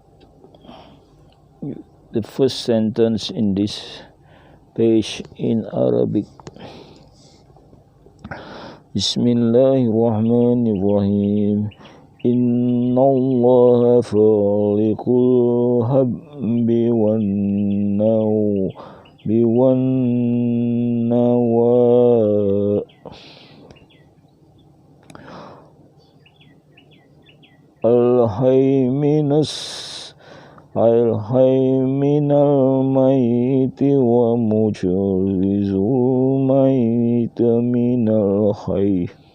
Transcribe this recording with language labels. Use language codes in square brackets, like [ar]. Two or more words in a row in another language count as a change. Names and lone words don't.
[en] the first sentence in this page in Arabic. [ar] بسم الله الرحمن الرحيم. إن الله فالق الحب والنوى. الحي من الميت ومخرج الميت من الحي.